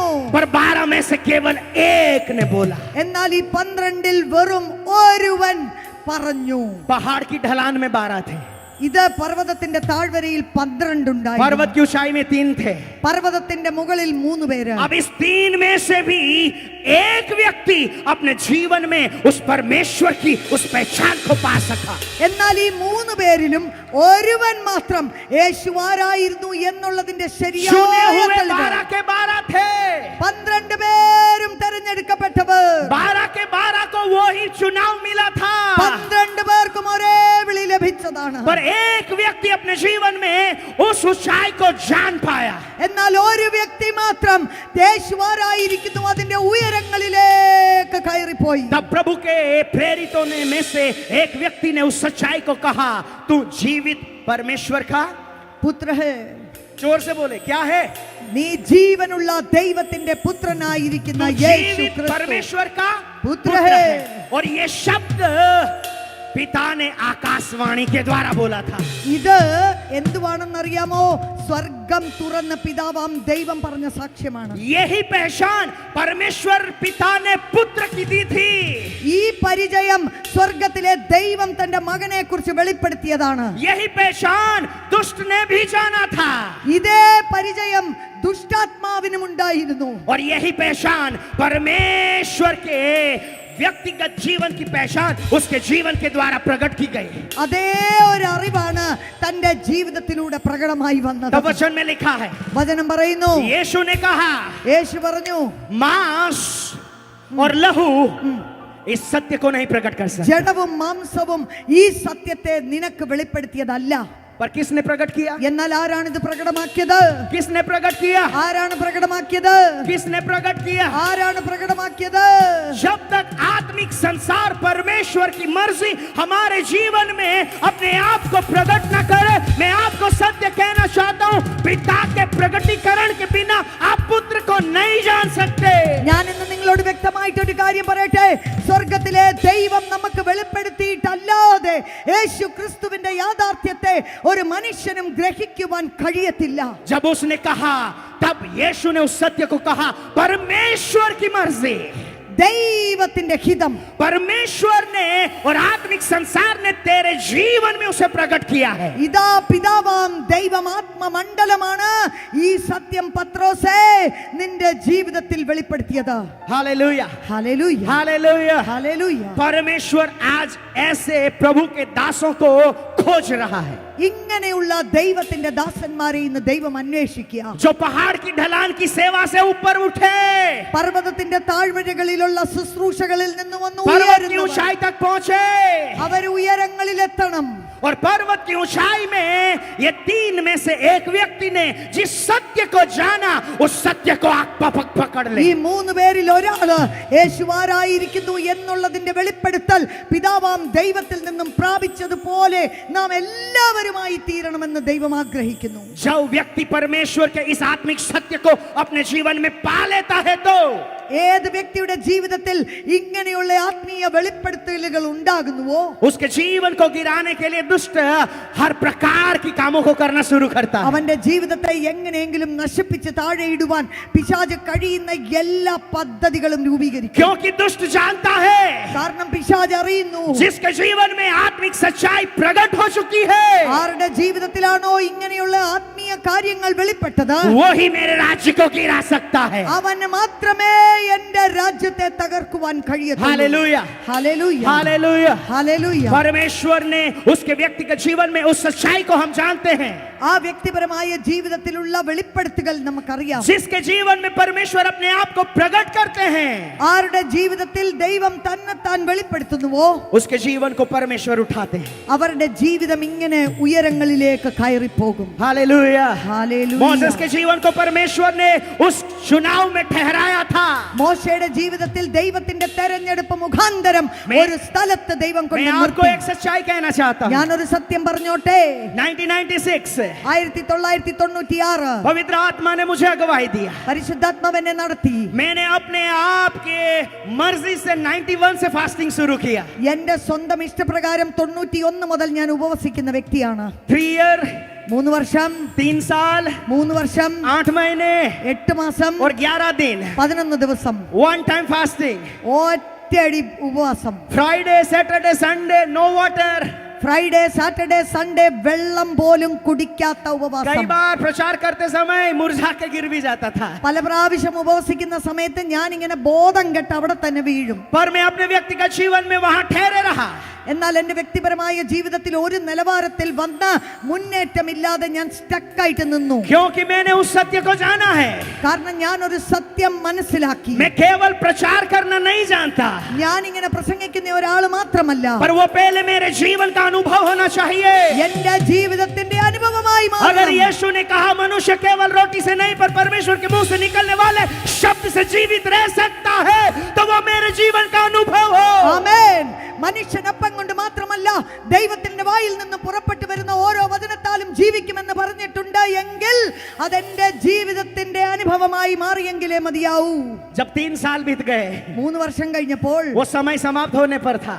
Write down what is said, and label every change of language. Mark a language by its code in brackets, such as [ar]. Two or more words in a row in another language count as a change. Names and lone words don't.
[hi] पर 12 में से केवल एक ने बोला. [ml] എന്നാൽ ഈ 12 വെറും ഒരുവൻ പറഞ്ഞു. [hi] पहाड़ की ढलान में 12 थे, [ml] ഇത് പർവ്വതത്തിന്റെ താഴ്വരയിൽ 12 ഉണ്ടായിരുന്നു. [hi] पर्वत की ऊंचाई में 3 थे. [ml] പർവ്വതത്തിന്റെ മുകളിൽ 3 പേര്. [hi] अब इस 3 में से भी एक व्यक्ति अपने जीवन में उस परमेश्वर की उस पहचान को पा सका. [ml] എന്നാൽ ഈ 3 പേരിലും ഒരുവൻ മാത്രം യേശു ആരായിരുന്നു എന്നുള്ളതിന്റെ [hi] चुने [ml] ശരിയായ [hi] हुए [ml] തെളിവ്. [hi] 12 के 12 थे. [ml] 12 പേരും തെരഞ്ഞെടുക്കപ്പെട്ടവർ. [hi] 12 के 12 को वो ही चुनाव मिला था. [ml] 12 പേർക്കും ഒരേ വിളി ലഭിച്ചതാണ്. [hi] पर एक व्यक्ति अपने जीवन में उस ऊंचाई को जान पाया. [ml] എന്നാൽ ഒരു വ്യക്തി മാത്രം യേശു ആരായിരിക്കുന്നു അതിന്റെ ഉയരങ്ങളിലേക്ക് കയറിപ്പോയി. [hi] तब प्रभु के प्रेरितों ने में से एक व्यक्ति ने उस सच्चाई को कहा, तू जीवित परमेश्वर का [ml] പുത്ര ഹേ, [hi] जोर से बोले, क्या है? [ml] നീ ജീവനുള്ള ദൈവത്തിന്റെ പുത്രനായിരിക്കുന്ന [hi] तू [ml] യേശു [hi] जीवित [ml] ക്രിസ്തു [hi] परमेश्वर का पुत्र पुत्र है. है. और ये शब्द पिता ने आकाशवाणी के द्वारा बोला था. [ml] ഇത് എന്തുവാണെന്നറിയാമോ? സ്വർഗം തുറന്ന പിതാവാം ദൈവം പറഞ്ഞ സാക്ഷ്യമാണ്. [hi] यही पहचान परमेश्वर पिता ने पुत्र की दी थी. [ml] ഈ പരിചയം സ്വർഗത്തിലെ ദൈവം തന്റെ മകനെ കുറിച്ച് വെളിപ്പെടുത്തിയതാണ്. [hi] यही पहचान दुष्ट ने भी जाना था. [ml] ഇതേ പരിചയം ദുഷ്ടാത്മാവിനും ഉണ്ടായിരുന്നു. [hi] और यही पहचान परमेश्वर के व्यक्तिगत जीवन की पहचान उसके जीवन के द्वारा प्रकट की गई. [ml] അതേ ഒരു അറിവാണ് തന്റെ ജീവിതത്തിലൂടെ പ്രകടമായി വന്നത്. [hi] तब वचन में लिखा है, [ml] വചനം പറയുന്നു, [hi] यीशु ने कहा, [ml] യേശു പറഞ്ഞു, [hi] मांस और लहू इस सत्य को नहीं प्रकट कर सकते. [ml] ജഡവും മാംസവും ഈ സത്യത്തെ നിനക്ക് വെളിപ്പെടുത്തിയതല്ല. [hi] पर किसने प्रकट किया? [ml] എന്നാൽ ആരാണ് ഇത് പ്രകടമാക്കിയത്? [hi] किसने प्रकट किया? [ml] ആരാണ് പ്രകടമാക്കിയത്? [hi] किसने प्रकट किया? [ml] ആരാണ് പ്രകടമാക്കിയത്? [hi] जब तक आत्मिक संसार परमेश्वर की मर्जी हमारे जीवन में अपने आप को प्रकट न करे, मैं आपको सत्य कहना चाहता हूं, पिता के प्रकटीकरण के बिना आप पुत्र को नहीं जान सकते. [ml] ഞാൻ ഇന്ന് നിങ്ങളോട് വ്യക്തമായിട്ട് ഒരു കാര്യം പറയട്ടെ. സ്വർഗത്തിലെ ദൈവം നമുക്ക് വെളിപ്പെടുത്തിയിട്ടല്ലാതെ യേശു ക്രിസ്തുവിന്റെ യാഥാർത്ഥ്യത്തെ ഒരു മനുഷ്യനും ഗ്രഹിക്കുവാൻ കഴിയത്തില്ല. [hi] जब उसने कहा तब यीशु ने उस सत्य को कहा, परमेश्वर की मर्जी, [ml] ദൈവത്തിന്റെ ഹിതം, [hi] परमेश्वर ने और आत्मिक संसार ने तेरे जीवन में उसे प्रकट किया है. [ml] ഇതാ പിതാവാം ദൈവം ആത്മമണ്ഡലമാണ് ഈ സത്യം പത്രോസേ നിന്റെ ജീവിതത്തിൽ വെളിപ്പെടുത്തിയത്. [hi] हालेलुया, [ml] ഹല്ലേലൂയ, [hi] हालेलुया. [ml] ഹല്ലേലൂയ. [hi] परमेश्वर आज ऐसे प्रभु के दासों को खोज रहा है, [ml] ഇങ്ങനെയുള്ള ദൈവത്തിന്റെ ദാസന്മാരെ ഇന്ന് ദൈവം അന്വേഷിക്കുക. [hi] जो पहाड़ की ढलान की सेवा से ऊपर उठे, [ml] പർവ്വതത്തിന്റെ താഴ്വരകളിലുള്ള ശുശ്രൂഷകളിൽ നിന്ന് വന്ന് [hi] पर्वत की [ml] ഉയരുന്നവർ. [hi] ऊंचाई तक पहुंचे, [ml] അവർ ഉയരങ്ങളിലെത്തണം. [hi] और पर्वत की ऊंचाई में ये तीन में से एक व्यक्ति ने जिस सत्य को जाना, उस सत्य को आग पकड़ ले. [ml] ഈ മൂന്ന് പേരിൽ ഒരാള് യേശുവാരായിരിക്കുന്നു എന്നുള്ളതിന്റെ വെളിപ്പെടുത്തൽ പിതാവാം ദൈവത്തിൽ നിന്നും പ്രാപിച്ചതുപോലെ നാം എല്ലാവരുമായി തീരണമെന്ന് ദൈവം ആഗ്രഹിക്കുന്നു. [hi] जब व्यक्ति परमेश्वर के इस आत्मिक सत्य को अपने जीवन में पा लेता है, तो [ml] ഏത് വ്യക്തിയുടെ ജീവിതത്തിൽ ഇങ്ങനെയുള്ള ആത്മീയ വെളിപ്പെടുത്തലുകൾ ഉണ്ടാകുന്നുവോ [hi] उसके जीवन को गिराने के लिए दुष्ट हर प्रकार की कामों को करना शुरू करता है. [ml] അവന്റെ ജീവിതത്തെ എങ്ങനെയെങ്കിലും നശിപ്പിച്ച് താഴെയിടുവാൻ പിശാച് കഴിയുന്ന എല്ലാ പദ്ധതികളും രൂപീകരിക്കും. [hi] क्योंकि दुष्ट जानता है, [ml] കാരണം പിശാച് അറിയുന്നു [hi] जिसके जीवन में आत्मिक सच्चाई प्रकट हो चुकी है, [ml] ആരുടെ ജീവിതത്തിലാണോ ഇങ്ങനെയുള്ള ആത്മീയ കാര്യങ്ങൾ വെളിപ്പെട്ടത്, [hi] वो ही मेरे राज्य को गिरा सकता है. [ml] അവന് മാത്രമേ എന്റെ രാജ്യത്തെ തകർക്കുവാൻ കഴിയത്തുള്ളൂ. [hi] हालेलुया, [ml] ഹല്ലേലൂയ, [hi] हालेलुया. [ml] ഹല്ലേലൂയ. [hi] परमेश्वर ने उसके व्यक्तिगत जीवन में उस सच्चाई को हम जानते हैं, [ml] ആ വ്യക്തിപരമായ ജീവിതത്തിലുള്ള വെളിപ്പെടുത്തുകൾ നമുക്കറിയാം. [hi] जिसके जीवन में परमेश्वर अपने आप को प्रकट करते हैं, [ml] ആരുടെ ജീവിതത്തിൽ ദൈവം തന്നെത്താൻ വെളിപ്പെടുത്തുന്നുവോ [hi] उसके जीवन को परमेश्वर उठाते हैं. [ml] അവരുടെ ജീവിതം ഇങ്ങനെ ഉയരങ്ങളിലേക്ക് കയറിപ്പോകും. [hi] हालेलुया. [ml] ഹല്ലേലൂയ. [hi] मोसेस के जीवन को परमेश्वर ने उस चुनाव में ठहराया था. [ml] മോശയുടെ ജീവിതത്തിൽ ദൈവത്തിന്റെ തെരഞ്ഞെടുപ്പ് മുഖാന്തരം ഒരു സ്ഥലത്ത് ദൈവം [hi] मैं [ml] കൊണ്ട് [hi] आपको [ml] നിർത്തി. [hi] एक सच्चाई कहना चाहता हूं. [ml] ഞാനൊരു സത്യം പറഞ്ഞോട്ടെ. [hi] 1996 [ml] 1996 [hi] पवित्र आत्मा ने मुझे अगुवाई दिया. [ml] പരിശുദ്ധാത്മാവെന്നെ നടത്തി. [hi] मैंने अपने आप के मर्जी से 91 से फास्टिंग शुरू किया. [ml] എന്റെ സ്വന്തം ഇഷ്ടപ്രകാരം 91 മുതൽ ഞാൻ ഉപവസിക്കുന്ന വ്യക്തിയാണ്. [en] 3 year, [ml] 3 വർഷം, [hi] 3 साल, [ml] 3 വർഷം, [hi] 8 महीने [ml] 8 മാസം, [hi] और 11 दिन. [ml] 11 ദിവസം, [en] One time fasting. [ml] ഒറ്റയടി ഉപവാസം. [en] Friday, Saturday, Sunday, no water. Friday, Saturday, Sunday [ml] വെള്ളം പോലും കുടിക്കാത്ത [hi] कई [ml] ഉപവാസം. [hi] बार प्रचार करते समय मुरझा के गिर भी जाता था, [ml] പല പ്രാവശ്യം ഉപവസിക്കുന്ന സമയത്ത് ഞാൻ ഇങ്ങനെ ബോധം കെട്ട് അവിടെ തന്നെ വീഴും. [hi] पर मैं अपने व्यक्तिगत जीवन में वहां ठहरे रहा. [ml] എന്നാൽ എന്റെ വ്യക്തിപരമായ ജീവിതത്തിൽ ഒരു നിലവാരത്തിൽ വന്ന മുന്നേറ്റമില്ലാതെ ഞാൻ സ്റ്റക്കായിട്ട് നിന്നു. [hi] क्योंकि मैंने उस सत्य को जाना है. [ml] കാരണം ഞാൻ ഒരു സത്യം മനസ്സിലാക്കി. [hi] मैं केवल प्रचार करना नहीं जानता, [ml] ഞാൻ ഇങ്ങനെ പ്രസംഗിക്കുന്ന ഒരാൾ മാത്രമല്ല, [hi] पर वो पहले मेरे जीवन का अनुभव होना चाहिए. [ml] എന്റെ ജീവിതത്തിന്റെ അനുഭവമായി [hi] अगर [ml] മാറണം. [hi] यीशु ने कहा मनुष्य केवल रोटी से नहीं पर परमेश्वर के मुंह से निकलने वाले शब्द से जीवित रह सकता है, तो वो मेरे जीवन का अनुभव हो. [ml] ആമേൻ. മനുഷ്യൻ അപ്പം കൊണ്ട് മാത്രമല്ല ദൈവത്തിന്റെ വായിൽ നിന്ന് പുറപ്പെട്ടു വരുന്ന ഓരോ വചനത്താലും ജീവിക്കുമെന്ന് പറഞ്ഞിട്ടുണ്ട് എങ്കിൽ അതെന്റെ ജീവിതത്തിന്റെ അനുഭവമായി മാറിയെങ്കിലേ മതിയാവൂ. [hi] जब 3 साल बीत गए, [ml] 3 വർഷം കഴിഞ്ഞപ്പോൾ [hi] वो समय समाप्त होने पर था.